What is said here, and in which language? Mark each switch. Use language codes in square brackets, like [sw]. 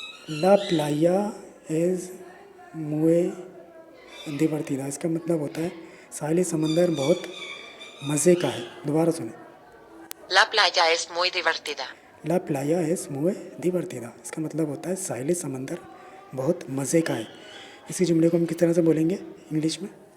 [es] ला प्लाया एज मुए दिवर्तिदा, [hi] इसका मतलब होता है साहिली समंदर बहुत मज़े का है। दोबारा सुने। [es] La playa es muy divertida. ला प्लाया एज मुए दिवर्तिदा, [hi] इसका मतलब होता है साहिली समंदर बहुत मज़े का है। इसी जुमले को हम किस तरह से बोलेंगे इंग्लिश में?